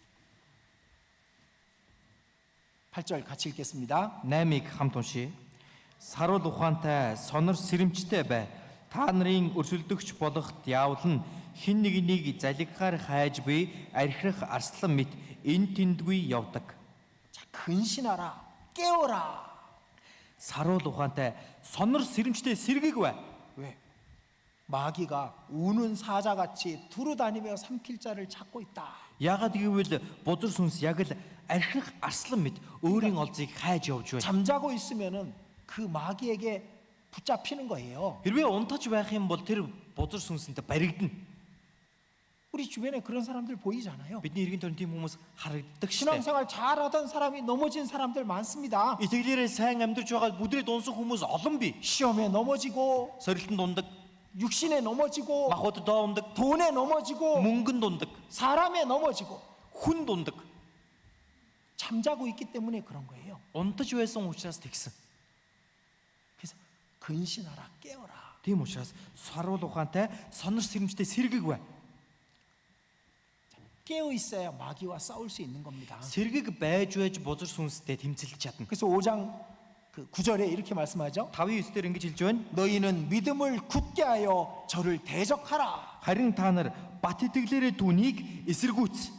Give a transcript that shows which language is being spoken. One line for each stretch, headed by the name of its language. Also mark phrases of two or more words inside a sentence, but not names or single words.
Korean: 8절 같이 읽겠습니다.
Mongolian: 8-ыг хамт уншия. Саруул ухаантай, сонор сэрэмжтэй бай. Та нарын өрсөлдөгч болох диавол нь хэн нэгнийг залгихаар хайж буй архирах арслан мэт эн тэндгүй явдаг.
Korean: 자, 근신하라. 깨어라.
Mongolian: Саруул ухаантай, сонор сэрэмжтэй сэргийг бай.
Korean: 왜? 마귀가 우는 사자같이 두루다니며 삼킬 자를 찾고 있다.
Mongolian: Яагаад гэвэл бузар сүнс яг л архирах арслан мэт өөрийн олзыг хайж явж байна.
Korean: 잠자고 있으면은 그 마귀에게 붙잡히는 거예요.
Mongolian: Хэрвээ унтаж байх юм бол тэр бузар сүнсэнтэй баригдана.
Korean: 우리 주변에 그런 사람들 보이잖아요.
Mongolian: Бидний эргэн тойрон тийм хүмүүс харагддаг шээ.
Korean: 신앙생활 잘하던 사람이 넘어진 사람들 많습니다.
Mongolian: Итгэлээрээ сайн амьдарч байгаа бүдрээд унсан хүмүүс олон бий.
Korean: 시험에 넘어지고
Mongolian: Сорилтонд ундаг,
Korean: 육신에 넘어지고
Mongolian: махбод доо ундаг,
Korean: 돈에 넘어지고
Mongolian: мөнгөнд ундаг,
Korean: 사람에 넘어지고
Mongolian: хүнд ундаг.
Korean: 잠자고 있기 때문에 그런 거예요.
Mongolian: Унтаж байсан учраас тэгсэн.
Korean: 그래서 근신하라 깨어라.
Mongolian: Тийм учраас саруул ухаантай, сонор сэрэмжтэй сэргийг бай.
Korean: 깨어 있어야 마귀와 싸울 수 있는 겁니다.
Mongolian: Сэргийг байж бузар сүнстэй тэмцэлж чадна.
Korean: 그래서 5장 그 9절에 이렇게 말씀하죠.
Mongolian: 5:9 дээр ингэж хэлж байна.
Korean: 너희는 믿음을 굳게 하여 저를 대적하라.
Mongolian: Харин та нар бат итгэлээрээ түүнийг эсэргүүц.